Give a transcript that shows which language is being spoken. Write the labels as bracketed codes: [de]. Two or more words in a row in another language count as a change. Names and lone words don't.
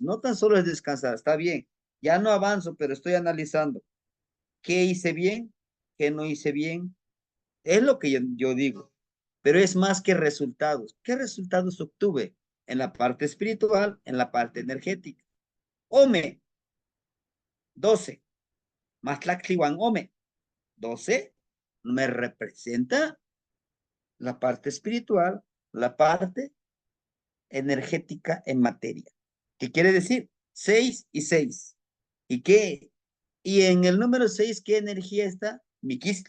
[es] No tan solo es descansar, está bien. Ya no avanzo, pero estoy analizando. ¿Qué hice bien? ¿Qué no hice bien? Es lo que yo digo. Pero es más que resultados. ¿Qué resultados obtuve? En la parte espiritual, en la parte energética. [nah] Ome, 12. Matlactliwan Ome, 12. [es] Me representa la parte espiritual, la parte energética en materia. ¿Qué quiere decir? 6 y 6. ¿Y qué? Y en el número 6, ¿qué energía está? Miquistli.